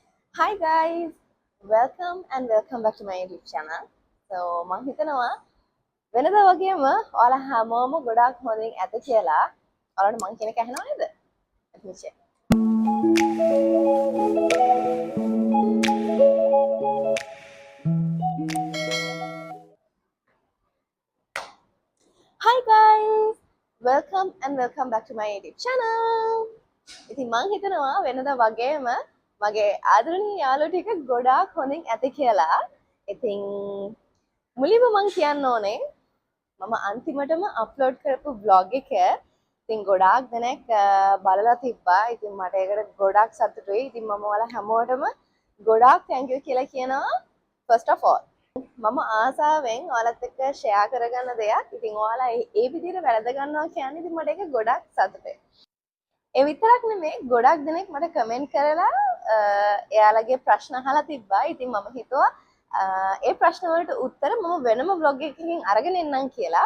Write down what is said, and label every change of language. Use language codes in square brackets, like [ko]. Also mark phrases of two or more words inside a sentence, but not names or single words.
[en] Hi guys, welcome and welcome back to my YouTube channel. [si] So මම හිතනවා වෙනදා වගේම ඔයාලා හැමෝම ගොඩාක් හොඳින් ඇත කියලා. ඔයාලට මං කියන එක ඇහෙනව නේද? [en] Let me check. Hi guys, welcome and welcome back to my YouTube channel. [si] ඉතින් මං හිතනවා වෙනදා වගේම මගේ ආදරණීය යාළුවෝ ටික ගොඩාක් හොඳින් ඇත කියලා. ඉතින් මුලින්ම මං කියන්න ඕනේ මම අන්තිමටම අප්ලෝඩ් කරපු බ්ලොග් එක ඉතින් ගොඩාක් දෙනෙක් බලලා තිබ්බා. ඉතින් මට ඒකට ගොඩාක් සතුටුයි. ඉතින් මම ඔයාලා හැමෝටම ගොඩාක් [en] thank you [si] කියලා කියනවා [en] first of all. [si] මම ආසාවෙන් ඔයාලත් එක්ක ෂෙයා කරගන්න දෙයක්. ඉතින් ඔයාලා ඒ විදිහට වැළඳ ගන්නවා කියන්නේ ඉතින් මට ඒක ගොඩාක් සතුටුයි. ඒ විතරක් නෙමෙයි ගොඩක් දෙනෙක් මට කමෙන්ට් කරලා එයාලගේ ප්‍රශ්න අහලා තිබ්බා. ඉතින් මම හිතුවා ඒ ප්‍රශ්න වලට උත්තර මම වෙනම vlog එකකින් අරගෙන එන්නම් කියලා.